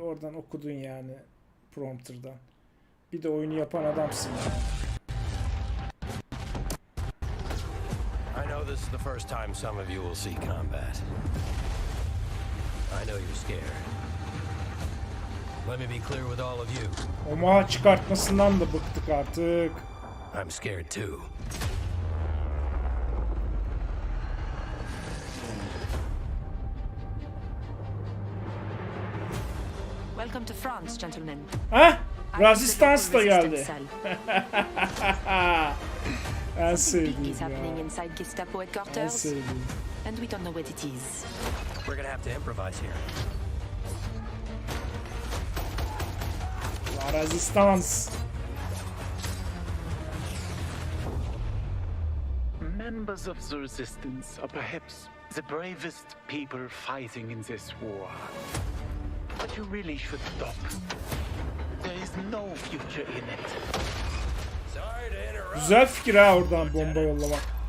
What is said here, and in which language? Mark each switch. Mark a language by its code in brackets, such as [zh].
[tr] Oradan okudun yani prompter'dan. Bir de oyunu yapan adamsın yani. [en] I know this is the first time some of you will see combat. I know you're scared. Let me be clear with all of you. [tr] Omaha çıkartmasından da bıktık artık. [en] I'm scared too. Welcome to France, gentlemen. [tr] Ha? Resistance da geldi. En sevdiğim ya. En sevdiğim. [en] And we don't know what it is. We're gonna have to improvise here. La Resistance. Members of the Resistance are perhaps the bravest people fighting in this war. But you really should stop. There is no future in it. Sorry to interrupt. [tr] Güzel fikir ha oradan bomba yollamak.